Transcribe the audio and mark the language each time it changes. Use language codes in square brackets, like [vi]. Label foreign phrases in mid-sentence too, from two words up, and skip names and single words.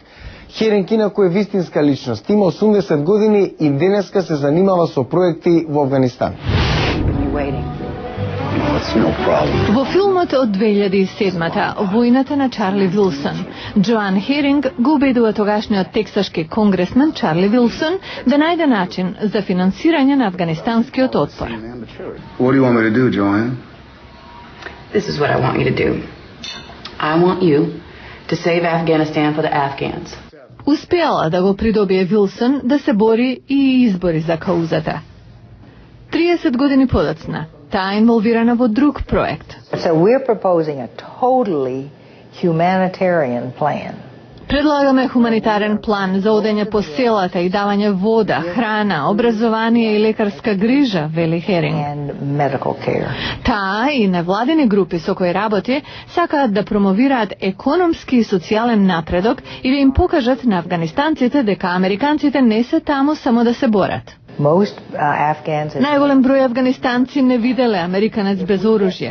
[mk] Херинг инаку е вистинска личност, има 80 години и денеска се занимава со проекти во Афганистан. Во филмот од 2007-та, војната на Чарли Вилсон, Джоан Херинг го убедува тогашниот тексашки конгресмен Чарли Вилсон да најде начин за финансирање на афганистанскиот отпор. [en] What do you want me to do, Joanne? This is what I want you to do. I want you to save Afghanistan for the Afghans. [mk] Успеала да го придобие Вилсон да се бори и избори за каузата. 30 години подоцна, таа е инволвирана во друг проект. [en] So we're proposing a totally humanitarian plan. [mk] Предлагаме хуманитарен план за одење по селата и давање вода, храна, образование и лекарска грижа, вели Херинг. [en] And medical care. [mk] Таа и невладини групи со кои работи сакаат да промовираат економски и социјален напредок и да им покажат на афганистанците дека американците не се таму само да се борат. Најголем број афганистанци не виделе американец без оружје.